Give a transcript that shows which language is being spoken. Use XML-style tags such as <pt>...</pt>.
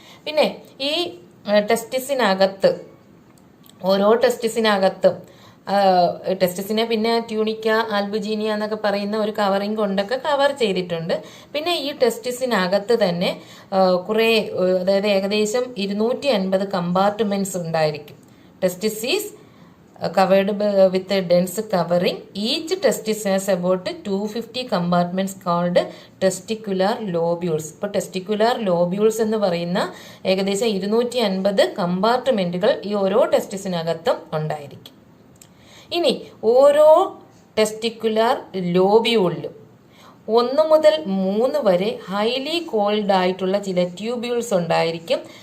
<ml>പിന്നെ ഈ ടെസ്റ്റിസിനകത്ത്, ഓരോ ടെസ്റ്റിസിനകത്തും ടെസ്റ്റിസിനെ പിന്നെ ട്യൂണിക്ക, ആൽബുജീനിയ എന്നൊക്കെ പറയുന്ന ഒരു കവറിങ് കൊണ്ടൊക്കെ കവർ ചെയ്തിട്ടുണ്ട്. പിന്നെ ഈ ടെസ്റ്റിസിനകത്ത് തന്നെ കുറേ, അതായത് ഏകദേശം 250 കമ്പാർട്ട്മെന്റ്സ് ഉണ്ടായിരിക്കും.</ml> <en>Testis is covered with a dense covering. Each testis has about 250 compartments called testicular lobules.</en> <ml>ഇപ്പോൾ ടെസ്റ്റിക്കുലാർ ലോബ്യൂൾസ് എന്ന് പറയുന്ന ഏകദേശം 250 കമ്പാർട്ട്മെന്റുകൾ ഈ ഓരോ ടെസ്റ്റിസിനകത്തും ഉണ്ടായിരിക്കും. ഇനി ഓരോ ടെസ്റ്റിക്കുലാർ ലോബ്യൂളിലും 1 മുതൽ 3 വരെ ഹൈലി കോൾഡ് ആയിട്ടുള്ള ചില ട്യൂബ്യൂൾസ് ഉണ്ടായിരിക്കും.</ml>